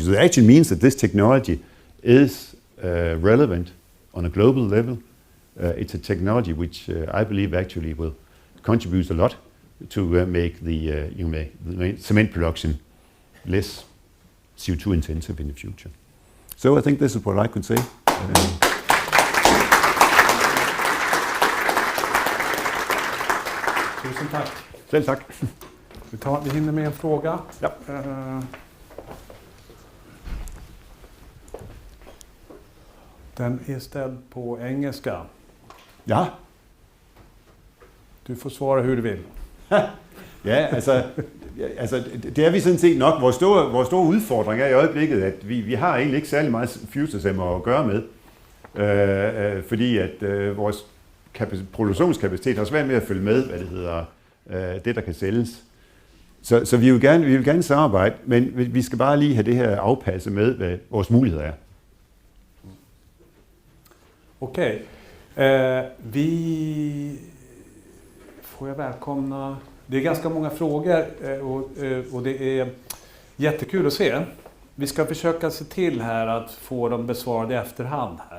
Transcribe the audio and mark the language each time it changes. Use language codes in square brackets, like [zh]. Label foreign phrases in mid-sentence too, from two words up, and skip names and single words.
[en] So it actually means that this technology is relevant on a global level. It's a technology which I believe actually will contribute a lot to make the cement production less CO2 intensive in the future. So I think this is what I could say. [sv] Tusen tack. [da] Selv tak. [sv] Vi hinner med en fråga. Ja. Den är ställd på engelska. Ja. Du får svara hur du vill. Ja, [da] altså, det er vi sådan set nok. Vores store udfordring er i øjeblikket, at vi har egentlig ikke særlig meget FutureCem at gøre med. Fordi at vores produktionskapacitet har svært med at følge med, hvad det hedder, det der kan sælges. Så vi vil gerne samarbejde, men vi skal bare lige have det her afpasset med, hvad vores muligheder er. [sv] Okej. Vi får jag välkomna. Det är ganska många frågor och det är jättekul att se. Vi ska försöka se till här att få dem besvarade i efterhand här.